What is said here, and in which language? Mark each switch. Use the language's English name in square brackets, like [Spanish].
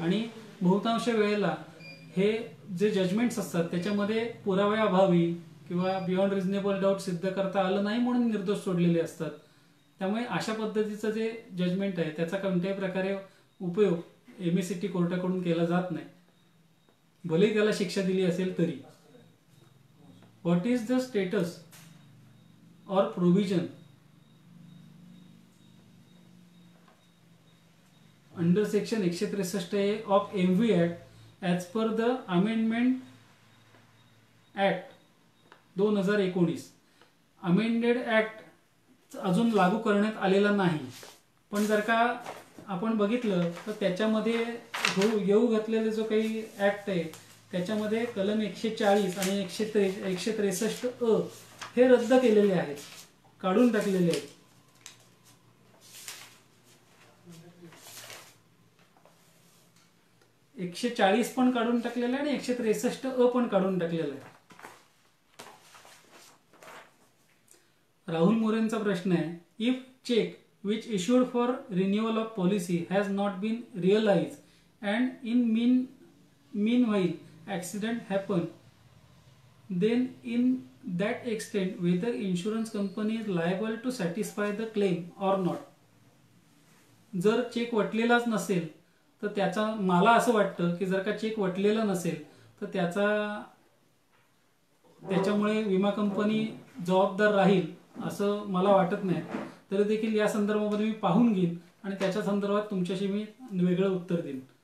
[Marathi] आणि बहुतांश वेळेला हे जे जजमेंट्स असतात त्याच्यामध्ये पुराव्याअभावी किंवा [English] beyond reasonable doubt [Marathi] सिद्ध करता आलं नाही म्हणून निर्दोष सोडलेले असतात. त्यामुळे अशा पद्धतीचं जे जजमेंट आहे त्याचा कोणत्याही प्रकारे उपयोग MACT कोर्टाकडून केला जात नाही, भलेही त्याला शिक्षा दिली असेल तरी. [English] What is the status or provision under section 163A of MV Act as per the amendment act 2019. [Marathi] Amended act अजून लागू करण्यात आलेला नाही, पण जर का आपण बघितलं तर त्याच्यामध्ये येऊ घातलेले जो काही ऍक्ट आहे त्याच्यामध्ये कलम 140 आणि 163A हे रद्द केलेले आहेत, काढून टाकलेले आहेत. एकशे 140 पण काढून टाकलेलं आहे आणि 163A पण काढून टाकलेलं आहे. राहुल मोरेंचा प्रश्न आहे, [English] If cheque which issued for renewal of policy has not been realized and in meanwhile accident happened, then in that extent whether insurance company is liable to satisfy the claim or not. [Marathi] जर check वटलेलाच नसेल तर त्याचा, मला असं वाटतं की जर का चेक वटलेला नसेल तर त्याच्यामुळे विमा कंपनी जबाबदार राहील असं मला वाटत नाही. तरी देखील या संदर्भामध्ये मी पाहून घेईन आणि त्याच्या संदर्भात तुमच्याशी मी वेगळं उत्तर देईन.